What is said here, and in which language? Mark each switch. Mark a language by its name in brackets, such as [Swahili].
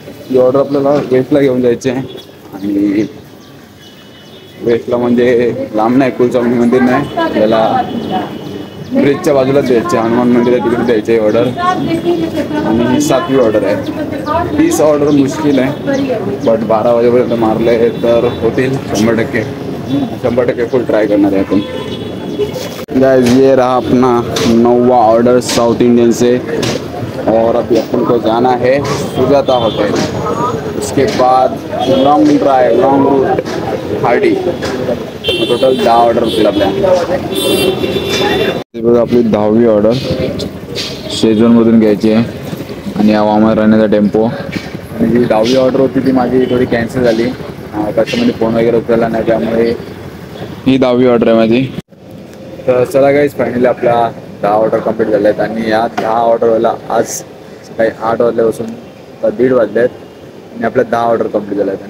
[Marathi] ही order आपल्याला वेस्टला घेऊन जायची आहे. आणि वेस्टला म्हणजे लांब नाही, कुलस्वामी मंदिर नाही, आपल्याला ब्रिजच्या बाजूलाच द्यायचे, हनुमान मंदिर आहे तिकडे द्यायची ऑर्डर. आणि ही 7वी ऑर्डर आहे. 30 ऑर्डर मुश्किल आहे, बट 12 वाजेपर्यंत मारले तर होतील 100% फुल ट्राय करणार आहे आपण. [Hindi] गाइस ये रहा अपना 9वां ऑर्डर साउथ इंडियन से. और अभी अपन को जाना है सुजाता होटल, उसके बाद long route Hardy. [Marathi] Total 10 order होतील आपल्या. ही बघा आपली 10वी ऑर्डर शेजवनमधून घ्यायची आहे आणि हा वामा राहण्याचा टेम्पो. आणि जी 10वी ऑर्डर होती ती माझी थोडी कॅन्सल झाली, कस्टमरने फोन वगैरे उचलला नाही, त्यामुळे ही 10वी ऑर्डर आहे माझी. तर चला गाईज, फायनली आपल्या 10 ऑर्डर कंप्लीट झाल्या आहेत आणि या 10 ऑर्डरला आज सकाळी 8 वाजल्यापासून 1:30 वाजले आहेत आणि आपल्या 10 ऑर्डर कंप्लीट झाल्या आहेत.